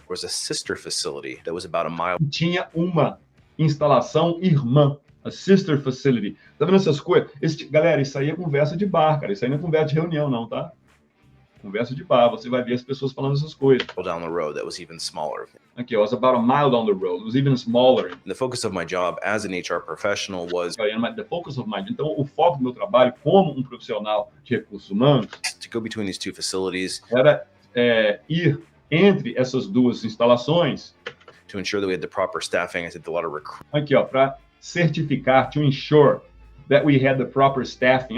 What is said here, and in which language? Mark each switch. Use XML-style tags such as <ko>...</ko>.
<en>was a sister facility that was about a mile.</en> <pt>Tinha uma instalação irmã,</pt> <en>a sister facility.</en> <pt>Tá vendo essas coisas? Galera, isso aí é conversa de bar, cara. Isso aí não é conversa de reunião, não, tá? Conversa de bar. Você vai ver as pessoas falando essas coisas.</pt> <en>Down the road that was even smaller. Aqui, it was about a mile down the road. It was even smaller. And the focus of my job as an HR professional was</en> <pt>Então, o foco do meu trabalho como um profissional de recursos humanos</pt> <en>to go between these two facilities</en> <pt>era ir entre essas duas instalações.</pt> <en>To ensure that we had the proper staffing. I did a lot of recruiting.</en> <pt>Aqui, ó, para certificar,</pt> <en>to ensure that we had the proper staffing.</en>